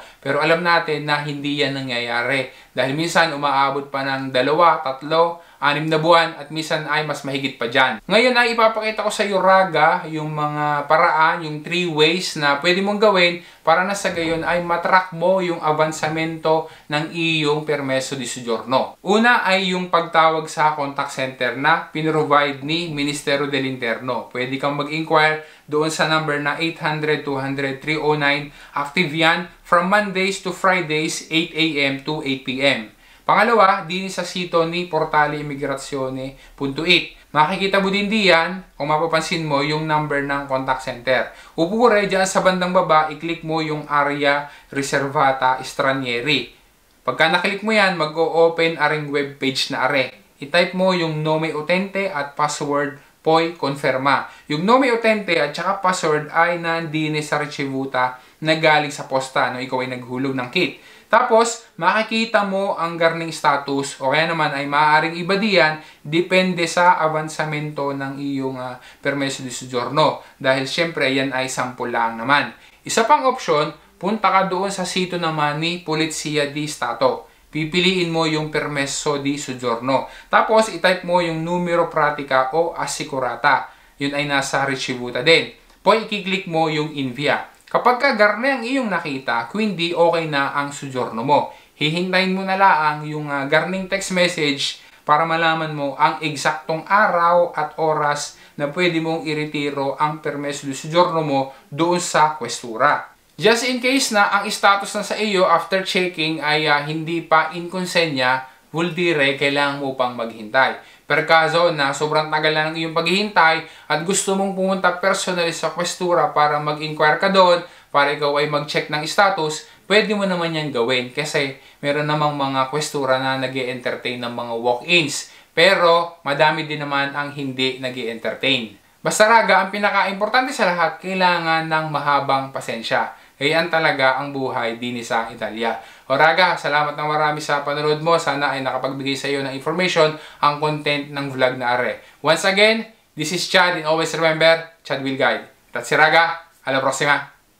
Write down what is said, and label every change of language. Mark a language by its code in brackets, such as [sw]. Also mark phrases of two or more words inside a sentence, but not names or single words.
[tl] Pero alam natin na hindi yan nangyayari. Dahil minsan umaabot pa ng 2, 3, 6 na buwan at minsan ay mas mahigit pa dyan. Ngayon ay ipapakita ko sa iyo, raga, yung mga paraan, yung 3 ways na pwede mong gawin para na sa gayon ay matrack mo yung avansamento ng iyong [it] permeso di soggiorno. [tl] Una ay yung pagtawag sa [en] contact center [tl] na pinrovide ni Ministerio del Interno. Pwede kang mag-inquire doon sa number na 800-200-309. [en] Active yan from Mondays to Fridays, 8 a.m. to 8 p.m. [tl] Pangalawa, din sa sito ni portaleimmigrazione.it. Makikita mo din diyan, kung mapapansin mo, yung number ng [en] contact center. [tl] Upure, dyan sa bandang baba, i-click mo yung [it] area reservata stranieri. [tl] Pagka naklik mo yan, mag-o-open aring webpage na are. I-type mo yung [it] nome utente [tl] at password [it] poi conferma. [tl] Yung [it] nome utente [tl] at saka password ay nandine sa ricevuta na galing sa posta no ikaw ay naghulog ng kit. Tapos, makikita mo ang garning status o kaya naman ay maaaring iba diyan depende sa avansamento ng iyong [it] permeso di soggiorno. [tl] Dahil syempre, yan ay sample lang naman. Isa pang option, punta ka doon sa sito naman ni Polizia di Stato. Pipiliin mo yung [it] permeso di soggiorno. [tl] Tapos, itype mo yung [it] numero pratica o assicurata. [tl] Yun ay nasa ricevuta din. Poi, i-click mo yung invia. Kapag garne ang iyong nakita, kundi okay na ang soggiorno mo. Hihintayin mo na lang yung garning [en] text message [tl] para malaman mo ang eksaktong araw at oras na pwede mong iretiro ang [it] permeso di soggiorno [tl] mo doon sa questura. [en] Just in case [tl] na ang status na sa iyo [en] after checking [tl] ay hindi pa [it] in konsenya, vuol dire [tl] kailangan mo pang maghintay. [it] Per kaso [tl] na sobrang tagal na ng iyong paghihintay at gusto mong pumunta personally sa questura para mag-inquire ka doon, para ikaw ay mag-check ng status, pwede mo naman yan gawin kasi meron namang mga questura na nag-e-entertain ng mga walk-ins. Pero madami din naman ang hindi nag-e-entertain. Basta, raga, ang pinaka-importante sa lahat, kailangan ng mahabang pasensya. Yan talaga ang buhay din sa Italia. O raga, salamat ng marami sa panonood mo. Sana ay nakapagbigay sa iyo ng information ang content ng vlog na are. [en] Once again, this is Chad and always remember, Chad will guide. That's it, [it] raga. Alla prossima!